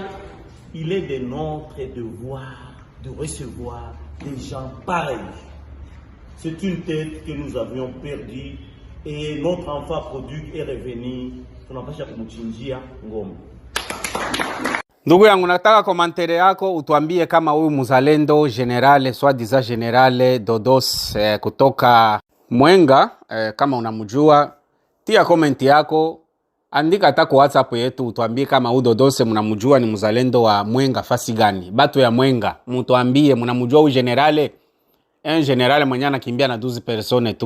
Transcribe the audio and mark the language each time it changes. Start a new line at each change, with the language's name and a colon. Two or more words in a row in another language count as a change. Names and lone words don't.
French: Il est de notre devoir de recevoir des gens pareils. C'est une tête que nous avions perdue et notre enfant produit est revenu.
Swahili: Tunapasha kumchinjia ngombe. Ndugu yangu, nataka komantere yako utuambie kama huyu muzalendo
French: generale soi-disant generale
Swahili: Dodos kutoka Mwenga kama unamjua, tia komenti yako, andika hata kwa WhatsApp yetu utuambie kama huyu Dodose mnamjua, ni muzalendo wa Mwenga fasi gani. Batu ya Mwenga mtuambie mnamjua huyu generale, generale mwenye anakimbia na 12 persone tu.